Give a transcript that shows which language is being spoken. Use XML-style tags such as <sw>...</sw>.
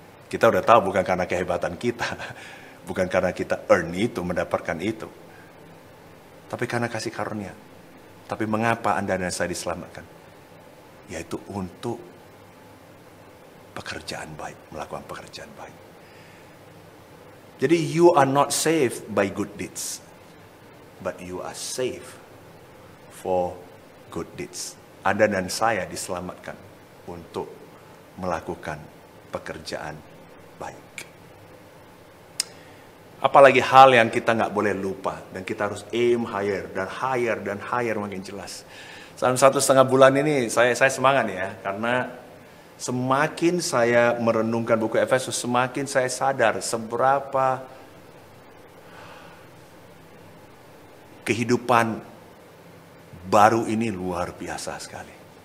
<id>Kita udah tahu bukan karena kehebatan kita. Bukan karena kita earn itu, mendapatkan itu. Tapi karena kasih karunia. Tapi mengapa Anda dan saya diselamatkan? Yaitu untuk pekerjaan baik, melakukan pekerjaan baik. Jadi</id> <en>you are not saved by good deeds. But you are saved for good deeds.</en> <id>Anda dan saya diselamatkan untuk melakukan pekerjaan baik. Apalagi hal yang kita nggak boleh lupa. Dan kita harus</id> <en>aim higher</en> <id>dan higher dan higher makin jelas. Dalam 1,5 bulan ini saya semangat ya. Karena semakin saya merenungkan buku Efesus, semakin saya sadar seberapa kehidupan baru ini luar biasa sekali.</id>